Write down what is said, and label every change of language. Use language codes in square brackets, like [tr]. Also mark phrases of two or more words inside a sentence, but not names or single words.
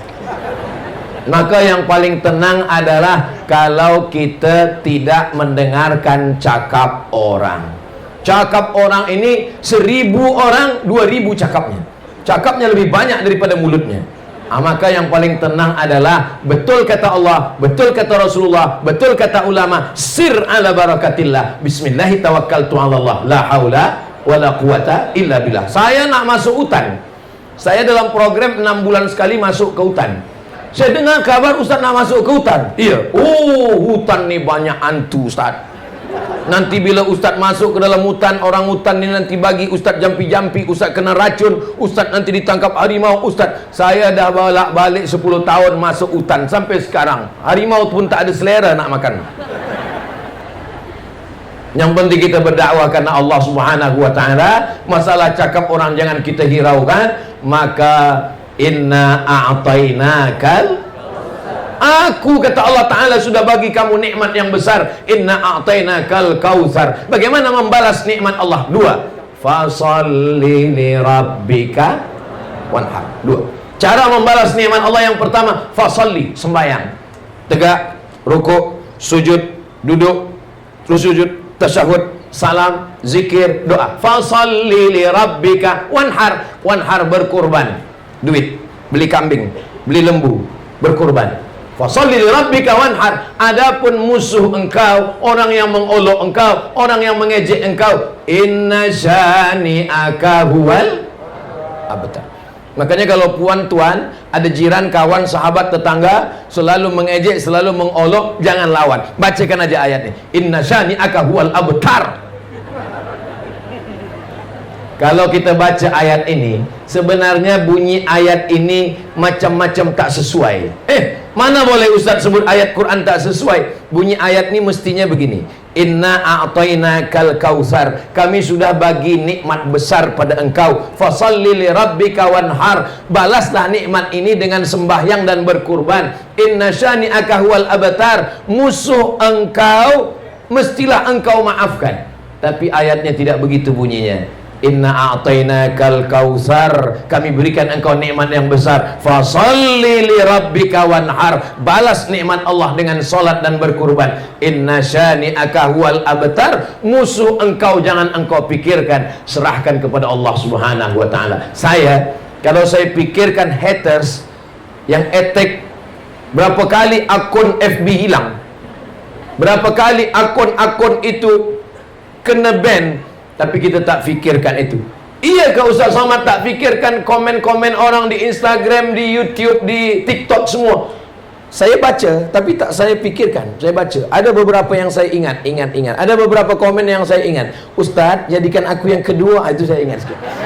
[ms] Maka yang paling tenang adalah kalau kita tidak mendengarkan cakap orang. Cakap orang ini 1000 orang, 2000 cakapnya. Cakapnya lebih banyak daripada mulutnya. Maka yang paling tenang adalah betul kata Allah, betul kata Rasulullah, betul kata ulama, [ar] سر على بركة الله. بسم الله توكلت على الله لا حول ولا قوة إلا بالله. [ms] Saya nak masuk hutan. Saya dalam program 6 bulan sekali masuk ke hutan. Saya dengar kabar Ustaz nak masuk ke hutan. Iya. Oh, hutan ni banyak hantu, Ustaz. Nanti bila Ustaz masuk ke dalam hutan, orang hutan ni nanti bagi Ustaz jampi-jampi, Ustaz kena racun, Ustaz nanti ditangkap harimau. Ustaz, saya dah balik 10 tahun masuk hutan sampai sekarang. Harimau pun tak ada selera nak makan. Yang penting kita berdakwah karena Allah [ar] سبحانه وتعالى. [ms] Masalah cakap orang jangan kita hiraukan. [ar] ماكا إنا أعطيناك, [ms] aku kata Allah Ta'ala sudah bagi kamu nikmat yang besar. [ar] إنا أعطيناك الكوثر. [ms] Bagaimana membalas nikmat Allah? 2. [ar] فصل لربك وانحر. [ms] 2. Cara membalas nikmat Allah yang pertama, fasalli, sembahyang. Tegak, rukuk, sujud, duduk, terus sujud, tasyahud, salam, zikir, doa. [ar] فصل لربك وانحر. [ms] Wanhar berkurban. Duit, beli kambing, beli lembu, berkurban. [ar] فصل لربك وانحر. [ms] Adapun musuh engkau, orang yang mengolok engkau, orang yang mengejek engkau, [ar] إن شانئك هو الأبتر. [ms] Makanya kalau puan tuan, ada jiran, kawan, sahabat, tetangga selalu mengejek, selalu mengolok, jangan lawan. Bacakan aja ayatnya. [ar] إن شانئك هو الأبتر. [ms] Kalau kita baca ayat ini, sebenarnya bunyi ayat ini macam-macam tak sesuai. Mana boleh Ustaz sebut ayat Quran tak sesuai? Bunyi ayat ini mestinya begini. [ar] إنا أعطيناك الكوثر. [ms] Kami sudah bagi nikmat besar pada engkau. [ar] فصل لربك وانحر. [ms] Balaslah nikmat ini dengan sembahyang dan berkurban. [ar] إن شانئك هو الأبتر. [ms] Musuh engkau mestilah engkau maafkan. Tapi ayatnya tidak begitu bunyinya. [ar] إنا أعطيناك الكوثر. [ms] Kami berikan engkau nikmat yang besar. [ar] فصل لربك وانحر. [ms] Balas nikmat Allah dengan solat dan berkurban. [ar] إن شانئك هو الأبتر. [ms] Musuh engkau jangan engkau pikirkan, serahkan kepada Allah [ar] سبحانه وتعالى. [ms] Kalau saya pikirkan haters yang attack, berapa kali akun FB hilang, berapa kali akun-akun itu kena ban, tapi kita tak fikirkan itu. Iya ke Ustaz Somad tak fikirkan komen-komen orang di Instagram, di YouTube, di TikTok semua? Saya baca, tapi tak saya fikirkan. Saya baca, ada beberapa yang saya ingat. Ada beberapa komen yang saya ingat. Ustaz, jadikan aku yang kedua, itu saya ingat sikit.